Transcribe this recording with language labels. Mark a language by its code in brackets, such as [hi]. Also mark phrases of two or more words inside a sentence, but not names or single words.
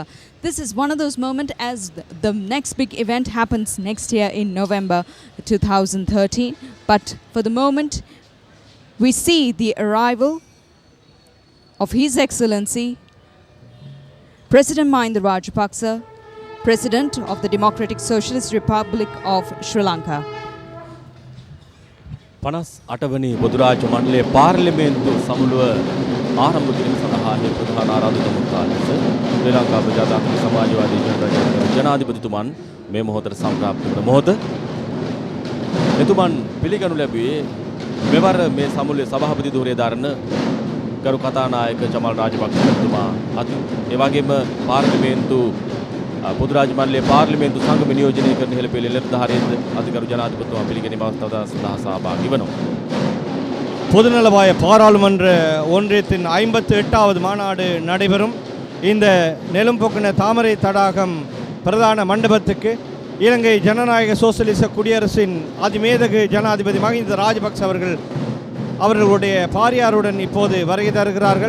[en] This is one of those moments as the next big event happens next year in November 2013. But for the moment, we see the arrival of His Excellency President Mahinda Rajapaksa, President of the Democratic Socialist Republic of Sri Lanka. [si] 58වනි පොදුරාජ්‍ය මණ්ඩලයේ පාර්ලිමේන්තු සමුළුව ආරම්භ කිරීම සඳහා ප්‍රධාන ආරාධිතමුත්තා ලෙස ශ්‍රී ලංකා ප්‍රජාතාන්ත්‍රික සමාජවාදී ජනාධිපතිතුමන් මේ මොහොතට සම්ප්‍රාප්ත වන මොහොත. එතුමන් පිළිගනු ලැබුවේ මෙවර මේ සමුළුවේ සභාපති ධූරය දරන ගරු කතානායක චමල් රාජපක්ෂ මහත්මයා අති ඒ වගේම පාර්ලිමේන්තු පොදුරාජ්‍ය මණ්ඩලයේ පාර්ලිමේන්තු සංගම නියෝජනය කරන හෙළපෙළේ නිලධාරීන් අධිකරු ජනාධිපතිතුමා පිළිගැනීම අවස්ථාව සඳහා සහභාගී වෙනවා. [ta] பொதுநலவாய பாராளுமன்ற ஒன்றியத்தின் 58வது மாநாடு நடைபெறும் இந்த நெலும்பொக்குன தாமரை தடாகம் பிரதான மண்டபத்துக்கு இலங்கை ஜனநாயக சோசலிச குடியரசின் அதிமேதகு ஜனாதிபதி மஹிந்த ராஜபக்ச அவர்களுடைய பாரியாருடன் இப்போது வருகை தருகிறார்கள்.